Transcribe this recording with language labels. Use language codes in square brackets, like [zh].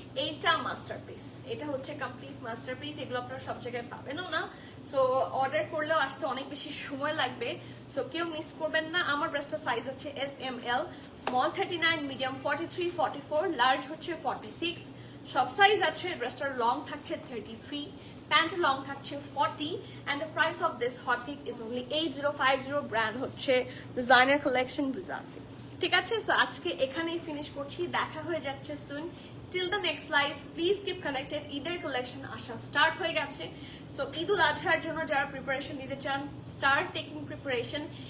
[bn] এইটা মাস্টারপিস, এটা হচ্ছে কমপ্লিট মাস্টারপিস। এগুলো আপনারা সব জায়গায় পাবেনও না, সো অর্ডার করলেও আসতে অনেক বেশি সময় লাগবে, সো কেউ মিস করবেন না। আমার ড্রেসটা সাইজ আছে SML, স্মল 39, মিডিয়াম 43, 44, লার্জ হচ্ছে 46। সব সাইজ আছে। ড্রেসটার লং থাকছে 33, প্যান্ট লং থাকছে 40, [en] and the price of this hot cake is only 8050। [bn] Brand হচ্ছে ডিজাইনার কালেকশন বুজাজি। ঠিক আছে, সো আজকে এখানেই ফিনিশ করছি, দেখা হয়ে যাচ্ছে সুন। [en] Till the next live, please keep connected. [bn] ঈদের কালেকশন আসা স্টার্ট হয়ে গেছে, সো ঈদ উল আজহার জন্য যারা প্রিপারেশন নিতে চান, স্টার্ট টেকিং প্রিপারেশন।